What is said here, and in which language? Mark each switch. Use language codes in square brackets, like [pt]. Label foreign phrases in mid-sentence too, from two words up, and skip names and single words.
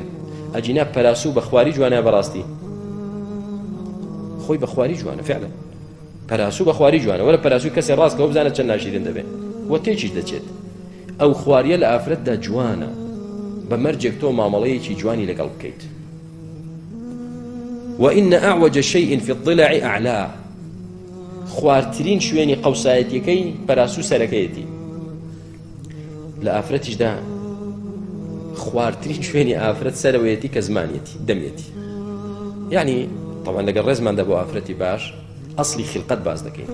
[ckb] ئەجینا پەراسوو بە خواری جوانە بەڕاستی؟ خۆی بە خواری جوانە فعلا. پەراسوو بە خواری جوانە. وەرە پەراسووی کەسێ ڕاستکەوە بزانێت چەند ناشرین دەبێت وە تێکیش دەچێت. ئەو خواریە لە ئافرەتدا جوانە، بە مەرجێک تۆ مامەڵەیەکی جوانی لەگەڵ بکەیت. [ar] وإن أعوج شيء في الضلع أعلاه. [ckb] خوارترین شوێنی قەوسایەتیەکەی پەراسوو سەرەکەیەتی. لە ئافرەتیشدا خواردترین شوێنی ئافرەت سەرەوەیەتی کە زمانیەتی دەمێتی. یعنی طبعا لەگەڵ ڕێزماندا بۆ ئافرەتی باش ئەسڵی خلقەت باز دەکەین.